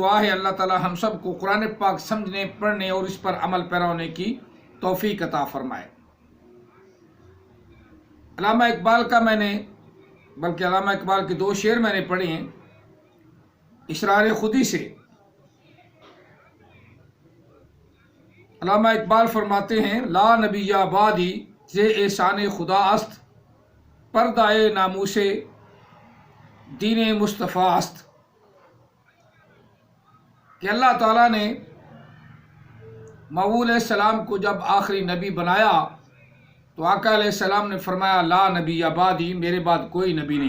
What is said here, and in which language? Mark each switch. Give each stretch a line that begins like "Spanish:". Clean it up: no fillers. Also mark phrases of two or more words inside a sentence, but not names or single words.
Urdu: دعا ہے اللہ تعالی ہم سب کو قرآن پاک سمجھنے، پڑھنے اور اس پر عمل پیرا ہونے کی توفیق عطا فرمائے۔ علامہ اقبال علامہ اقبال کے 2 شعر میں نے پڑھے ہیں اسرار خودی سے۔ علامہ اقبال فرماتے ہیں
Arabic: لا نبی بعدی
Persian: ز احسان خدا است، پردہ ناموس دین مصطفیٰ است،
Urdu: کہ اللہ تعالیٰ نے مقبول علیہ السلام کو جب آخری نبی بنایا تو آقا علیہ السلام نے فرمایا
Arabic: لا نبی بعدی،
Urdu: میرے بعد کوئی نبی نہیں۔